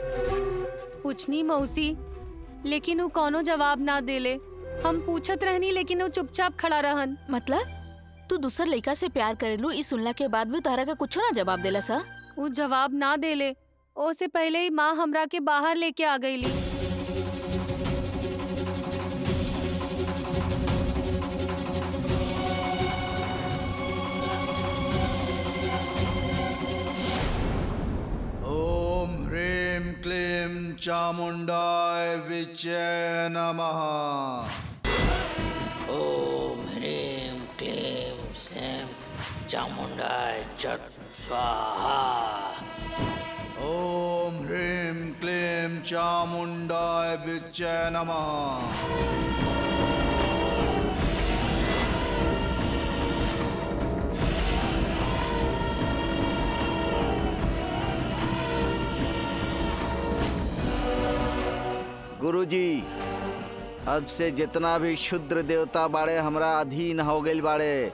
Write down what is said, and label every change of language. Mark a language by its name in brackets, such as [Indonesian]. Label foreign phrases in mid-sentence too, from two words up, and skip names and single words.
[Bhojpuri] पूछनी मौसी, लेकिन वो कोनो जवाब ना देले। हम पूछत रहनी लेकिन वो चुपचाप खड़ा रहन। मतलब तू दूसर लड़का से प्यार करेलू, ई सुनला के बाद भी तारा का कुछ ना जवाब देला सा? वो जवाब ना देले। ओसे पहले ही माँ हमरा के बाहर लेके आ गईली। [Sanskrit] ओम ह्रीं क्लीं चामुंडाय विजय नमः। ॐ ह्रीं क्लीं श्रीं चामुण्डाय चट् स्वाहा। ओम ह्रीं क्लीं चामुंडाय विजय नमः। [Bhojpuri] गुरुजी, अब से जितना भी शुद्र देवता बाड़े हमरा अधीन हो गइल बाड़े।